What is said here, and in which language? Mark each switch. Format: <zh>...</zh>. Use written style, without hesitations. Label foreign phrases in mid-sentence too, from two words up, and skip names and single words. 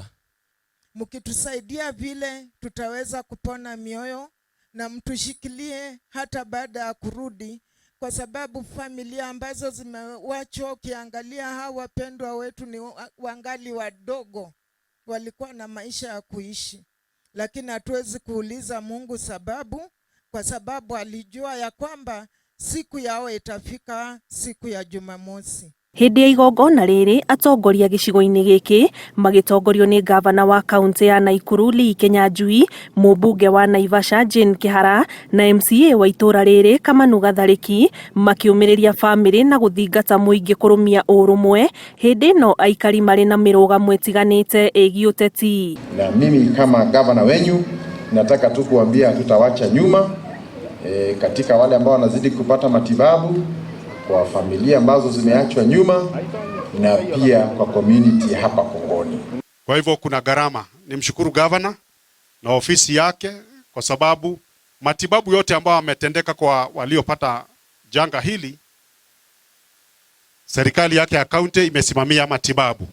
<sw>Mkitusaidia vile tutaweza kupona mioyo na mtushikilie hata baada ya kurudi, kwa sababu familia ambazo zimewachwa, ukiangalia hawa wapendwa wetu ni wangali wadogo, walikuwa na maisha ya kuishi. Lakini hatuwezi kuuliza Mungu kwa sababu alijua ya kwamba siku yao itafika siku ya Jumamosi.</sw> <ki>Hĩndĩ ya igongona rĩrĩ atongoria gĩcigo-inĩ gĩkĩ magĩtongorio nĩ gavana wa kaunti ya Nakuru Lee Kinyanjui, mũmbunge wa Naivasha Jane Kihara na MCA wa itũra rĩrĩ Kamanu Gatharĩki makiumĩrĩria bamĩrĩ na gũthingata mũingĩ kũrũmia ũrũmwe hĩndĩ ĩno aikari marĩ na mĩrũgamo ĩtiganĩte ĩgiĩ ũteti.</ki> <sw>Na mimi kama gavana wenyu nataka tu kuambia tutawacha nyuma katika wale ambao wanazidi kupata matibabu, kwa familia ambazo zimeachwa nyuma na pia kwa community hapa Kongoni. Kwa hivyo kuna gharama. Nimshukuru governor na ofisi yake kwa sababu matibabu yote ambayo yametendeka kwa waliopata janga hili, serikali yake ya kaunti imesimamia matibabu.</sw>